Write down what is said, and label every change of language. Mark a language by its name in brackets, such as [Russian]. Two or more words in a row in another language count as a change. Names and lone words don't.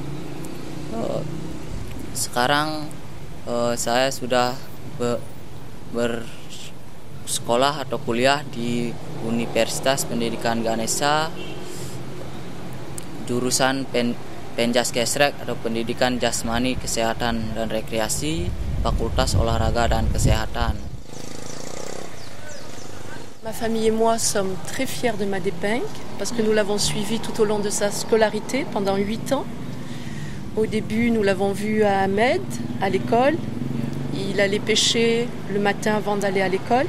[Indonesian] Sekarang saya sudah bersekolah atau kuliah di Universitas Pendidikan Ganesha, jurusan Penjas Kesrek atau Pendidikan Jasmani, Kesehatan dan Rekreasi, Fakultas Olahraga dan Kesehatan. [French] Ma famille et moi sommes très fiers de Madépingue parce que nous l'avons suivi tout au long de sa scolarité pendant 8 ans. Au début, nous l'avons vu à Ahmed, à l'école. Il allait pêcher le matin avant d'aller à l'école.